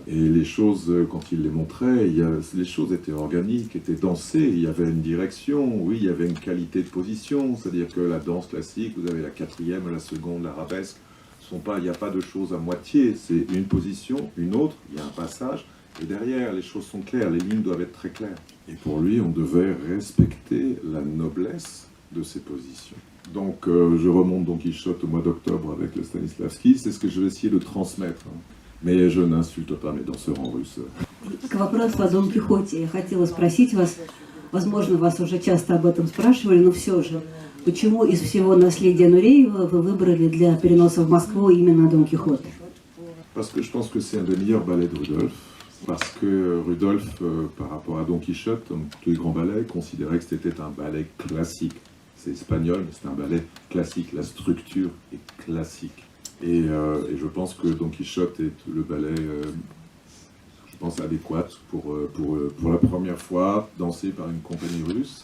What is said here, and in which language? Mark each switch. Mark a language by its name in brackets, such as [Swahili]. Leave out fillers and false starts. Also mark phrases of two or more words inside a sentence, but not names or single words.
[French] Et les choses, quand il les montrait, les choses étaient organiques, étaient dansées, il y avait une direction, oui, il y avait une qualité de position, c'est-à-dire que la danse classique, vous avez la quatrième, la seconde, l'arabesque, il n'y a pas de choses à moitié, c'est une position, une autre, il y a un passage, et derrière, les choses sont claires, les lignes doivent être très claires. Et pour lui, on devait respecter la noblesse de ces positions. Donc, je remonte Don Quichotte au mois d'octobre avec le Stanislavski, c'est ce que je vais essayer de transmettre. Mais je n'insulte pas mes danseurs en russe. [Russian] К вопросу о Дон Кихоте. Я хотела спросить вас, возможно, вас уже часто об этом спрашивали, но все же, почему из всего наследия Нуреева вы выбрали для переноса в Москву именно Дон Кихот? [French] Parce que je pense que c'est un des meilleurs ballets de Rudolf. Parce que Rudolf, par rapport à Don Quichotte, comme tous les grands ballets, considérait que c'était un ballet classique. C'est espagnol, mais c'est un ballet classique. La structure est classique. Et je pense que Don Quichotte est le ballet, je pense, adéquat pour la première fois dansé par une compagnie russe.